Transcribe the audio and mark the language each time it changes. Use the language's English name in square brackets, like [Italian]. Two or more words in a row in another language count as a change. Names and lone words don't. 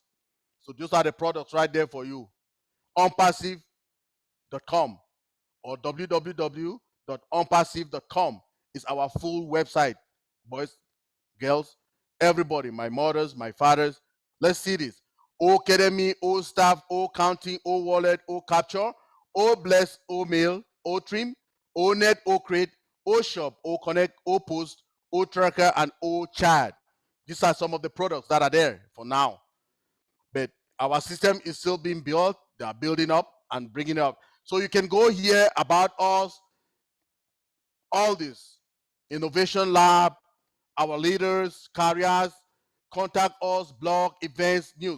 [English] So those are the products right there for you. Onpassive.com or www.onpassive.com is our full website. Boys, girls, everybody, my mothers, my fathers. Let's see this. O Academy, O staff, O counting, O wallet, O capture, O bless, O mail, O trim, O net, O create, O shop, O connect, O post, O tracker, and O chat. These are some of the products that are there for now. But our system is still being built. They are building up and bringing up. So you can go here about us, all this, innovation lab, our leaders, careers, contact us, blog, events, news.